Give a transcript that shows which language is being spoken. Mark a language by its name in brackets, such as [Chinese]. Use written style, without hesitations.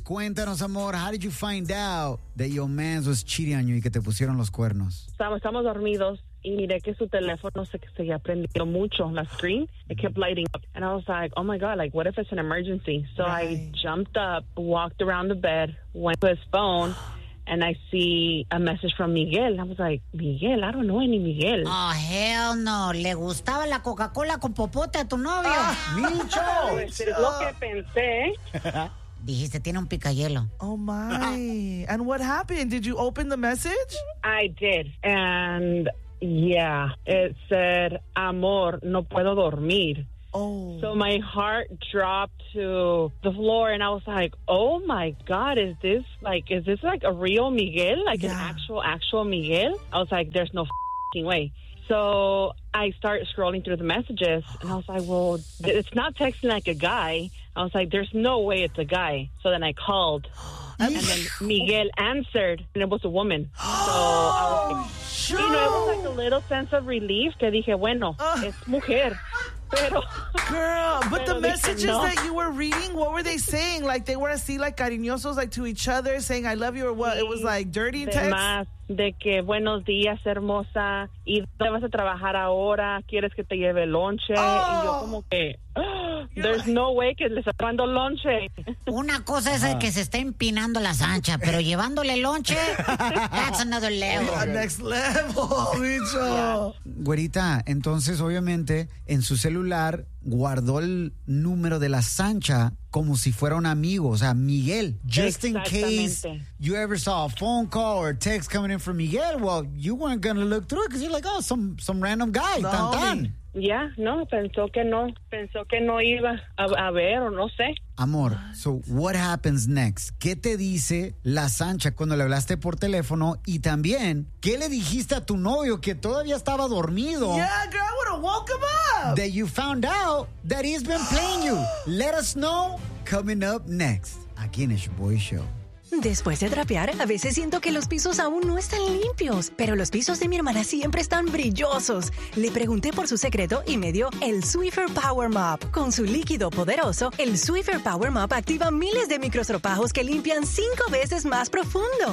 [Spanish] Cuéntanos, amor, [English] how did you find out that your man was cheating on you [Spanish] y que te pusieron los cuernos? Estamos dormidos y miré que su teléfono se prendió mucho, la screen, [English] it kept lighting up. And I was like, oh my God, like, what if it's an emergency? So right. I jumped up, walked around the bed, went to his phone, and I see a message from Miguel. I was like, Miguel, I don't know any Miguel. Oh, hell no. [Spanish] ¿Le gustaba la Coca-Cola con popote a tu novio? ¡Micho! Es lo que pensé. Dijiste, tiene un picayelo. [English] Oh, my. And what happened? Did you open the message? I did. And, yeah, it said, [Spanish] amor, no puedo dormir. Oh. [English] So my heart dropped to the floor, and I was like, oh, my God, is this, like, a real Miguel? Like, yeah. An actual Miguel? I was like, there's no f***ing way. So I start scrolling through the messages, and I was like, well, it's not texting like a guy. I was like, there's no way it's a guy. So then I called, and then Miguel answered, and it was a woman. So I was like, sure. You know, it was like a little sense of relief. [Spanish] Que dije, bueno, es mujer. [English] Girl, but the messages that you were reading, what were they saying? Like, they were [Spanish] así, [English] like, [Spanish] cariñosos, [English] like, to each other, saying, I love you, or what? It was, like, dirty text? [Spanish] Más de que, buenos días, hermosa, y dónde vas a trabajar ahora, quieres que te lleve lonche, y yo como que... [English] There's no way [Spanish] que le está llevando lonche. Una cosa es que se está empinando la Sancha, pero llevándole lonche, [English] that's another level. Next level, [Spanish] bicho. Güerita, entonces obviamente en su celular guardó el número de la Sancha como si fuera un amigo, o sea, Miguel. [English] Just in case you ever saw a phone call or text coming in from Miguel, well, you weren't going to look through it because you're like, oh, some random guy, no, [Spanish] tan tan. [English] Me. [Spanish] Ya, no, pensó que no iba a ver o no sé. Amor, [English] so what happens next? [Spanish] ¿Qué te dice la Sancha cuando le hablaste por teléfono? Y también, ¿qué le dijiste a tu novio que todavía estaba dormido? [English] Yeah, girl, I would have woke him up. That you found out that he's been playing you. Let us know coming up next. [Spanish] Aquí en el [English] Shboy Show. [Spanish] Después de trapear, a veces siento que los pisos aún no están limpios, pero los pisos de mi hermana siempre están brillosos. Le pregunté por su secreto y me dio el Swiffer Power Mop. Con su líquido poderoso, el Swiffer Power Mop activa miles de microestropajos que limpian 5 veces más profundo.